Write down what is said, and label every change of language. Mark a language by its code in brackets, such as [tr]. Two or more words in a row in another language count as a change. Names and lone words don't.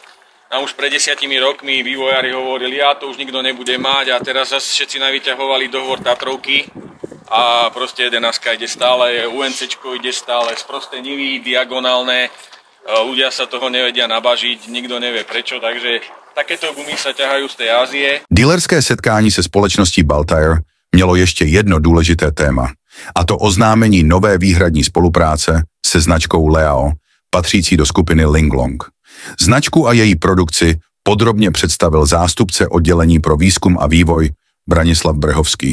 [sk] Nám už pred 10 rokmi vývojári hovorili, to už nikto nebude mať a teraz zase všetci navyťahovali dohovor Tatrovky. A proste 11 ide stále, UNCčko ide stále, sprosté nivy, diagonálne, ľudia sa toho nevedia nabažiť, nikto nevie prečo, takže takéto gumy sa ťahajú z tej Ázie. [cs] Dealerské setkání se společností Baltire mělo ještě jedno důležité téma, a to oznámení nové výhradní spolupráce se značkou Leao, patřící do skupiny Linglong. Značku a její produkci podrobně představil zástupce oddělení pro výzkum a vývoj Branislav Brehovský.